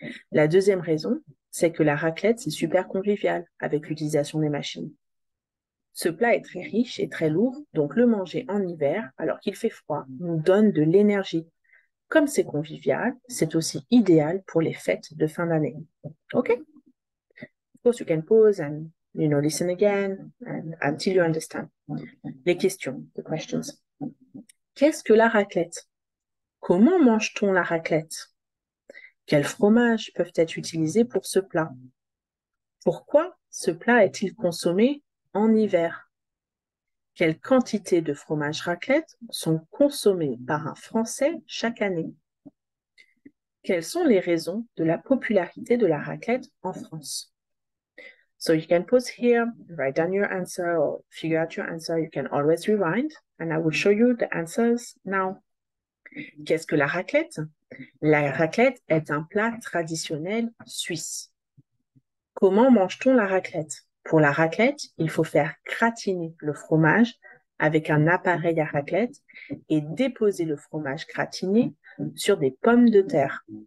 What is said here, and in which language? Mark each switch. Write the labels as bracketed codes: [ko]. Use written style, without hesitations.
[fr] La deuxième raison, c'est que la raclette, c'est super convivial avec l'utilisation des machines. Ce plat est très riche et très lourd, donc le manger en hiver, alors qu'il fait froid, nous donne de l'énergie. Comme c'est convivial, c'est aussi idéal pour les fêtes de fin d'année. [en] OK? Of course, you can pause and, listen again until you understand. [fr] Les questions, [en] the questions. [fr] Qu'est-ce que la raclette? Comment mange-t-on la raclette? Quels fromages peuvent être utilisés pour ce plat? Pourquoi ce plat est-il consommé en hiver? Quelle quantité de fromage raclette sont consommées par un Français chaque année? Quelles sont les raisons de la popularité de la raclette en France? [en] So you can pause here, write down your answer or figure out your answer. You can always rewind and I will show you the answers now. [fr] Qu'est-ce que la raclette? La raclette est un plat traditionnel suisse. Comment mange-t-on la raclette? Pour la raclette, il faut faire gratiner le fromage avec un appareil à raclette et déposer le fromage gratiné sur des pommes de terre.